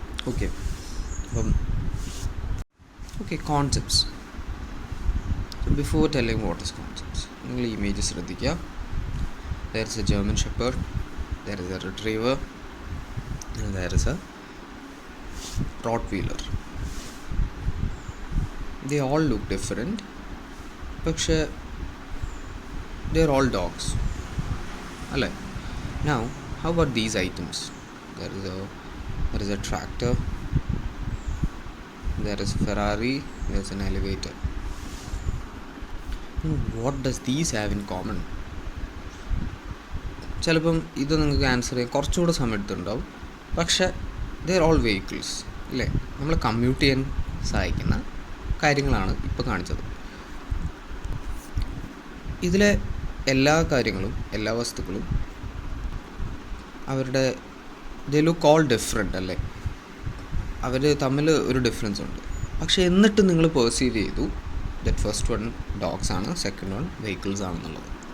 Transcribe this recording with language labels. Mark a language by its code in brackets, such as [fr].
[ml] Okay, അപ്പം concepts. [en] before telling what is concepts, [ml] നിങ്ങൾ images ശ്രദ്ധിക്കുക. [en] There is a German shepherd, there is a retriever, there is a Rottweiler. They all look different, [ml] പക്ഷേ [en] they are all dogs [ml] അല്ലേ? [en] Now how about these items? There is a tractor, there is a Ferrari, there is an elevator. What does these have in common? [ml] ചിലപ്പം ഇത് നിങ്ങൾക്ക് answer ചെയ്യാൻ കുറച്ചുകൂടെ സമയം എടുത്തിട്ടുണ്ടാവും. പക്ഷേ [en] they are all vehicles [ml] അല്ലേ? നമ്മൾ കമ്മ്യൂട്ട് ചെയ്യാൻ സഹായിക്കുന്ന കാര്യങ്ങളാണ് ഇപ്പോൾ കാണിച്ചത്. ഇതിലെ എല്ലാ കാര്യങ്ങളും, എല്ലാ വസ്തുക്കളും അവരുടെ [en] they look all different [ml] അല്ലേ? അവർ തമ്മിൽ ഒരു ഡിഫറൻസ് ഉണ്ട്. പക്ഷേ എന്നിട്ട് നിങ്ങൾ പെർസീവ് ചെയ്തു [en] that first one dogs [ml] ആണ്, സെക്കൻഡ് വൺ വെഹിക്കിൾസ് ആണെന്നുള്ളത്.